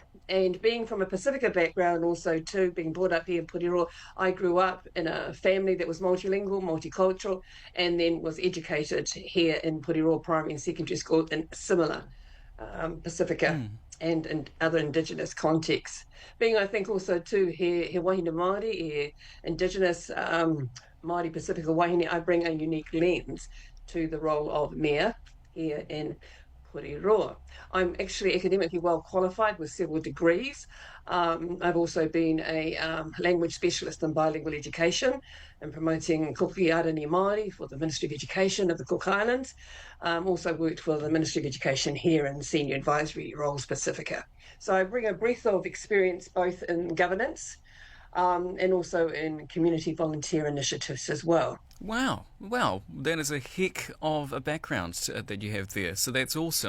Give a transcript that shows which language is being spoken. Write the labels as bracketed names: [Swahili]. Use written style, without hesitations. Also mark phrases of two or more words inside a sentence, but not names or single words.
[English] And being from a Pasifika background also too, being brought up here in Porirua, I grew up in a family that was multilingual, multicultural, and then was educated here in Porirua Primary and Secondary School in similar Pasifika and other Indigenous contexts. Being, I think, also too, [Māori] he wahine Māori, he Indigenous Māori Pasifika wahine, [English] I bring a unique lens to the role of mayor here in Porirua. I'm actually academically well qualified with several degrees. I've also been a language specialist in bilingual education and promoting kuki arani Māori for the Ministry of Education of the Cook Islands. Also worked for the Ministry of Education here in senior advisory roles Pasifika. So I bring a breadth of experience both in governance and also in community volunteer initiatives as well. Wow, that is a heck of a background that you have there, so that's awesome.